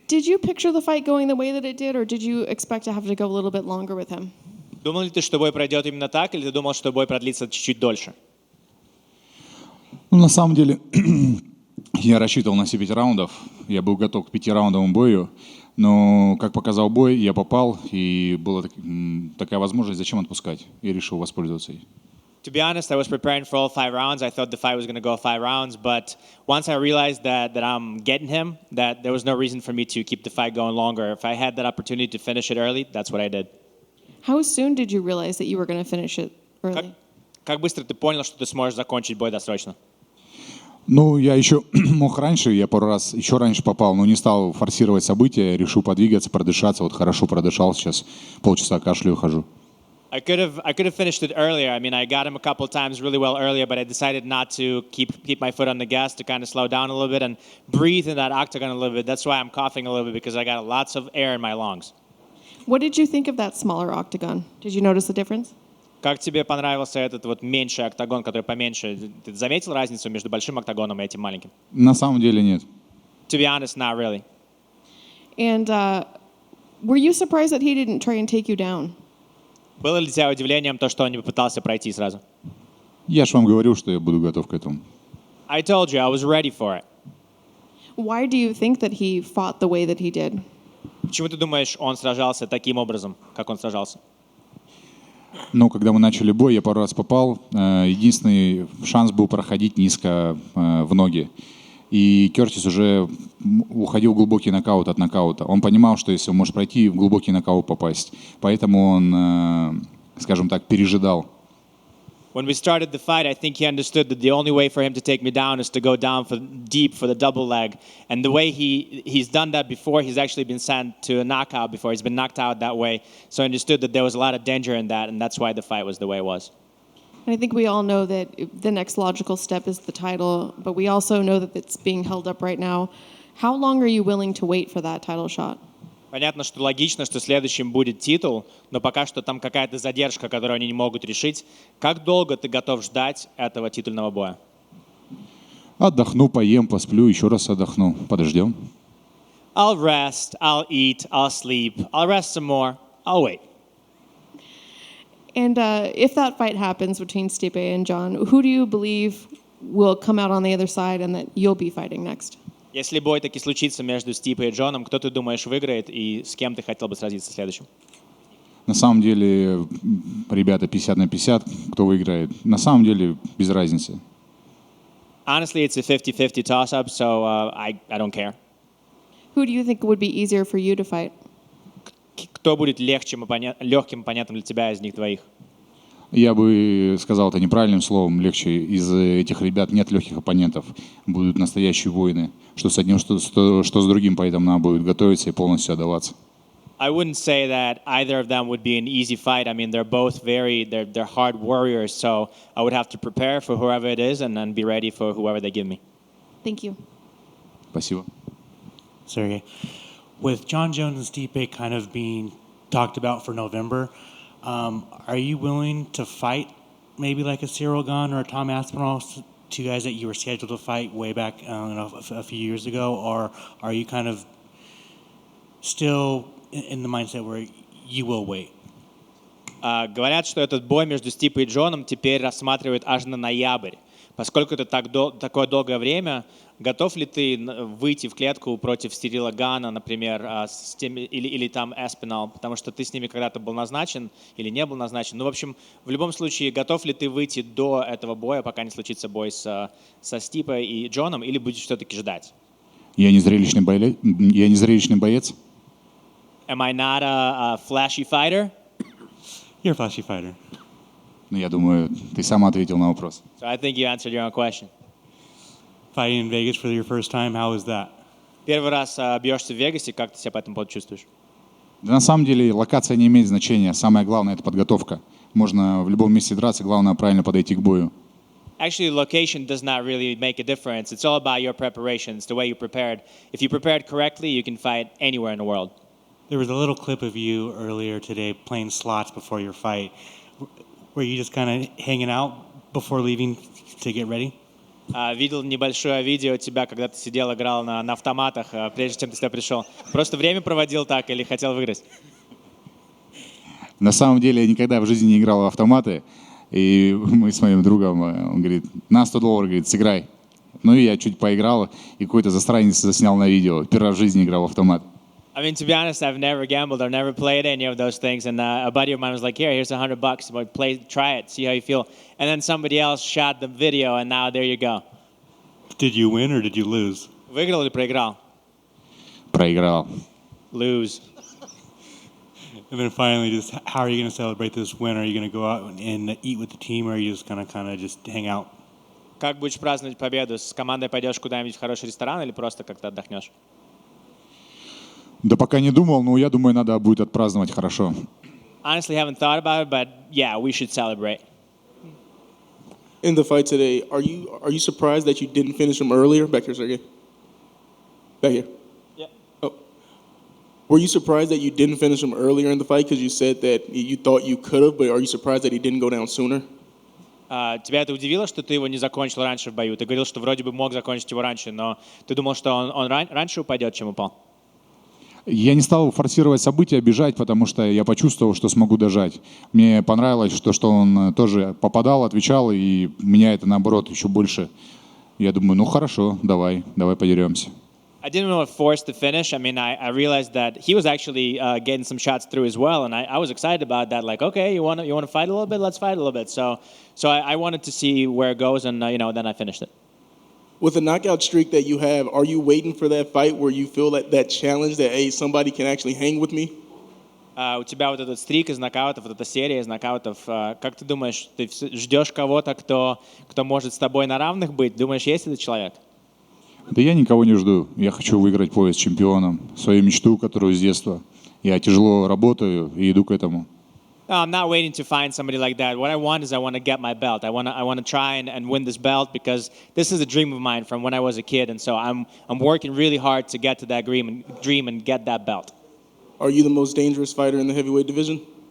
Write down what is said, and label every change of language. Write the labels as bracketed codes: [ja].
[en] Did you picture the fight going the way that it did, or did you expect to have to go a little bit longer with him? [ru] Думал ли ты, что бой пройдет именно так, или ты думал, что бой продлится чуть-чуть дольше? Ну, на самом деле, я рассчитывал на все 5 раундов. Я был готов к 5-раундовому бою. Но, как показал бой, я попал, и была такая возможность, зачем отпускать. И решил воспользоваться ей. [en] To be honest, I was preparing for all 5 rounds. I thought the fight was going to go 5 rounds, but once I realized that I'm getting him, that there was no reason for me to keep the fight going longer. If I had that opportunity to finish it early, that's what I did. How soon did you realize that you were going to finish it early? [ru] Как быстро ты понял, что ты сможешь закончить бой досрочно? Ну, я еще мог раньше, я пару раз еще раньше попал, но не стал форсировать события, решил подвигаться, продышаться. Вот хорошо продышал, сейчас полчаса кашляю, хожу. [en] I could have finished it earlier. I mean, I got him a couple of times really well earlier, but I decided not to keep my foot on the gas, to kind of slow down a little bit and breathe in that octagon a little bit. That's why I'm coughing a little bit, because I got lots of air in my lungs. What did you think of that smaller octagon? Did you notice the difference? [ru] Как тебе понравился этот вот меньший октагон, который поменьше? Ты заметил разницу между большим октагоном и этим маленьким? На самом деле нет. [en] To be honest, not really. And were you surprised that he didn't try and take you down? [ru] Было ли для тебя удивлением то, что он не попытался пройти сразу? Я же вам говорил, что я буду готов к этому. [en] I told you, I was ready for it. Why do you think that he fought the way that he did? [ru] Почему ты думаешь, он сражался таким образом, как он сражался? Ну, когда мы начали бой, я пару раз попал. Единственный шанс был проходить низко в ноги. И Кертис уже уходил в глубокий нокаут от нокаута. Он понимал, что если он может пройти, в глубокий нокаут попасть. Поэтому он, скажем так, пережидал. [en] When we started the fight, I think he understood that the only way for him to take me down is to go down deep for the double leg. And the way he's done that before, he's actually been sent to a knockout before. He's been knocked out that way. So I understood that there was a lot of danger in that, and that's why the fight was the way it was. I think we all know that the next logical step is the title, but we also know that it's being held up right now. How long are you willing to wait for that title shot? [ru] Понятно, что логично, что следующим будет титул, но пока что там какая-то задержка, которую они не могут решить. Как долго ты готов ждать этого титульного боя? Отдохну, поем, посплю, еще раз отдохну. Подождем. [en] I'll rest, I'll eat, I'll sleep, I'll rest some more, I'll wait. And if that fight happens between Stipe and John, who do you believe will come out on the other side and that you'll be fighting next? [ru] Если бой таки случится между Стипой и Джоном, кто ты думаешь выиграет и с кем ты хотел бы сразиться следующим? На самом деле, ребята 50 на 50, кто выиграет. На самом деле, без разницы. [en] Honestly, it's a 50-50 toss-up, so I don't care. Who do you think would be easier for you to fight? [ru] Кто будет легким и понятным для тебя из них двоих? Я бы сказал это неправильным словом, легче. Из этих ребят нет легких оппонентов. Будут настоящие воины. Что с одним, что с другим, поэтому надо будет готовиться и полностью отдаваться. [en] I wouldn't say that either of them would be an easy fight. I mean, they're both they're hard warriors, so I would have to prepare for whoever it is and then be ready for whoever they give me. Thank you. [ru] Спасибо. [en] Sergey, with John Jones and Stipe kind of being talked about for November, are you willing to fight maybe like a Cyril Gane or a Tom Aspinall, two guys that you were scheduled to fight way back a few years ago, or are you kind of still in the mindset where you will wait? [ru] Говорят, что этот бой между Стипой и Джоном теперь рассматривают аж на ноябрь. Поскольку это такое долгое время, готов ли ты выйти в клетку против Сирила Гана, например, или там Эспинал, потому что ты с ними когда-то был назначен или не был назначен? Ну, в общем, в любом случае, готов ли ты выйти до этого боя, пока не случится бой со Стипой и Джоном, или будешь все-таки ждать? Я не зрелищный боец. [en] Am I not a flashy fighter? You're a flashy fighter. [ru] Ну, я думаю, ты сам ответил на вопрос. [en] So I think you answered your own question. Fighting in Vegas for your first time, how was that? [ru] Первый раз бьешься в Вегасе, как ты себя по этому поводу чувствуешь? Да, на самом деле локация не имеет значения. Самое главное — это подготовка. Можно в любом месте драться, главное правильно подойти к бою. [en] Actually, location does not really make a difference. It's all about your preparation. It's the way you prepared. If you prepared correctly, you can fight anywhere in the world. There was a little clip of you earlier today playing slots before your fight. Were you just kind of hanging out before leaving to get ready? [ru] Видел небольшое видео тебя, когда ты сидел, играл на автоматах, прежде чем ты сюда пришел. Просто время проводил так или хотел выиграть? На самом деле я никогда в жизни не играл в автоматы. И мы с моим другом, он говорит, на $100, говорит, сыграй. Ну и я чуть поиграл, и какой-то засранец заснял на видео. Первый раз в жизни играл в автомат. [en] I mean, to be honest, I've never gambled or never played any of those things. And a buddy of mine was like, here's $100. Try it, see how you feel. And then somebody else shot the video, and now there you go. Did you win or did you lose? [ru] Выиграл или проиграл? Проиграл. [en] Lose. And then finally, just how are you going to celebrate this win? Are you going to go out and eat with the team, or are you just going to kind of just hang out? [ru] Как будешь праздновать победу? С командой пойдешь куда-нибудь в хороший ресторан или просто как-то отдохнешь? Да пока не думал, но я думаю, надо будет отпраздновать хорошо. [en] Honestly, haven't thought about it, but yeah, we should celebrate. In the fight today, are you surprised that you didn't finish him earlier? Back here, Sergey. Back here. Yeah. Oh. Were you surprised that you didn't finish him earlier in the fight because you said that you thought you could have, but are you surprised that he didn't go down sooner? [ru] Тебя это удивило, что ты его не закончил раньше в бою? Ты говорил, что вроде бы мог закончить его раньше, но ты думал, что он раньше упадет, чем упал? Я не стал форсировать события, бежать, потому что я почувствовал, что смогу дожать. Мне понравилось, что он тоже попадал, отвечал, и меня это, наоборот, еще больше. Я думаю, ну хорошо, давай подеремся. [en] I didn't want to force the finish. I mean, I realized that he was actually getting some shots through as well, and I was excited about that. Like, okay, you want to fight a little bit? Let's fight a little bit. So I wanted to see where it goes, and then I finished it. With the knockout streak that you have, are you waiting for that fight where you feel that challenge that, hey, somebody can actually hang with me? [ru] У тебя вот этот стрик из нокаутов, вот эта серия из нокаутов. Как ты думаешь, ты ждешь кого-то, кто может с тобой на равных быть? Думаешь, есть этот человек? Да я никого не жду. Я хочу выиграть пояс чемпионом. Свою мечту, которую с детства. Я тяжело работаю и иду к этому. [en] No, I'm not waiting to find somebody like that. What I want is I want to get my belt. I want to try and win this belt because this is a dream of mine from when I was a kid, and so I'm working really hard to get to that dream and get that belt. Are you the most dangerous fighter in the heavyweight division?